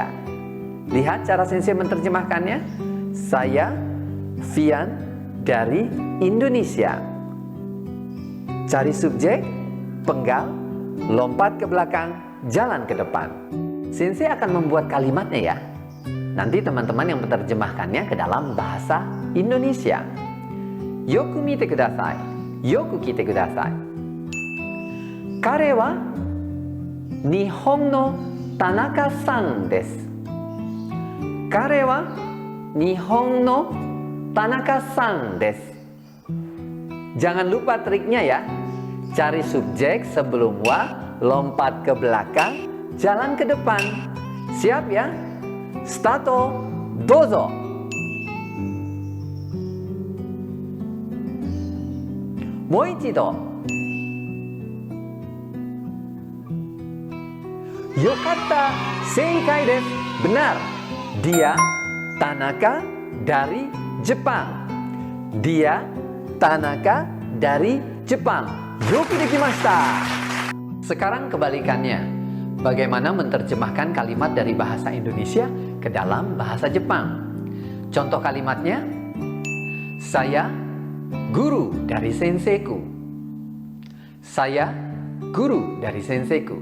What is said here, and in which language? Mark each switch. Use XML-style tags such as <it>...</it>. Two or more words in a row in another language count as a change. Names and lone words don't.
<id>Lihat cara sensei menerjemahkannya. Saya fian dari Indonesia. Cari subjek, penggal, lompat ke belakang, jalan ke depan. Sensei akan membuat kalimatnya ya. Nanti teman-teman yang menerjemahkannya ke dalam bahasa Indonesia.</id> <ja>よく見てください。よく聞いてください. 彼は日本の田中さんです. 彼は日本の田中さんです.</ja> <id>Jangan lupa triknya ya. Cari subjek sebelum wa, lompat ke belakang, jalan ke depan. Siap ya?</id> <ja>佐藤、どうぞ. もう一度. 良かった、正解です.</ja> <id>Benar. Dia Tanaka dari Jepang. Dia Tanaka dari Jepang.</id> <ja>よくできました.</ja> <id>Sekarang kebalikannya. Bagaimana menerjemahkan kalimat dari bahasa Indonesia ke dalam bahasa Jepang? Contoh kalimatnya, saya guru dari senseiku. Saya guru dari senseiku.</id>